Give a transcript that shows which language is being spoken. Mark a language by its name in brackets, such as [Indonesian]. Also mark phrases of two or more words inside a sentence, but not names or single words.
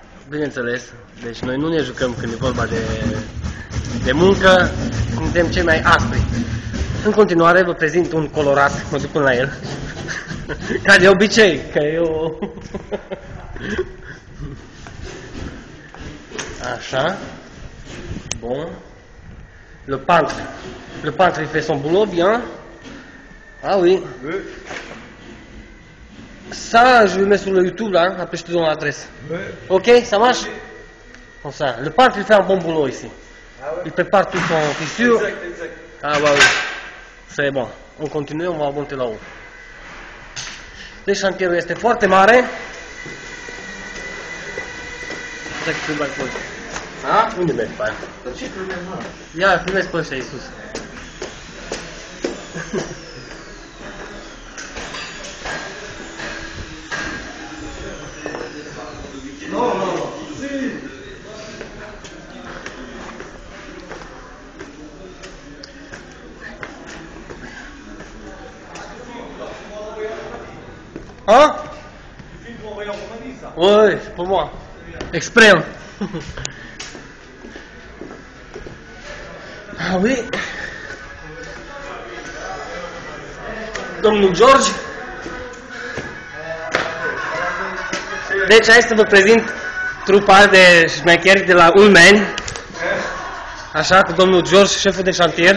[Romanian] Bineînțeles, deci noi nu ne jucăm când e vorba de muncă, suntem cei mai aspri. În continuare vă prezint un colorat, mă duc până la el, ca de obicei, că eu... Așa, [French] bon. Le peintre il fait son boulot bien. Ah oui. Ça, je le mets sur le YouTube là, après je te donne l'adresse. Ok, ça marche? Comme ça. Le peintre il fait un bon boulot ici. Il prépare tout son fissure. Exact. Ah bah oui. C'est bon. On continue, on va monter là-haut. [Romanian] Deci șantierul este foarte mare. Unde mergi pe aia? Ce filmezi, mă? Ia, filmezi pe ăștia, Iisus. Nu. [French] Oui, c'est pour moi. Exprès. Oui. [Romanian] Domnul George. Deci hai să vă prezint trupa de șmecheri de la Ulmeni. Așa, cu domnul George, șeful de șantier.